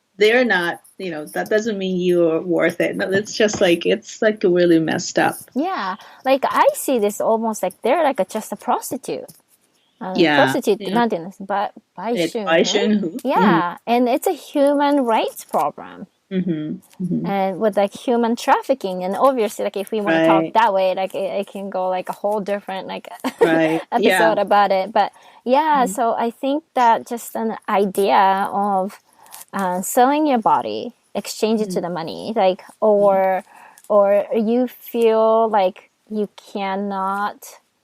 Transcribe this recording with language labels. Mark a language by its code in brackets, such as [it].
[en] They're not, that doesn't mean you're worth it. No, it's just it's really messed up. Yeah. Like I see this almost like they're like just a prostitute. [ja] Prostitute ってなんて言うんですか？売春 Yeah. [en] And it's a human rights problem. And with like human trafficking, and obviously like if we want to talk that way, like it can go like a whole different episode about it. But so I think that just an idea of selling your body, exchange it to the money, like or you feel like you cannot.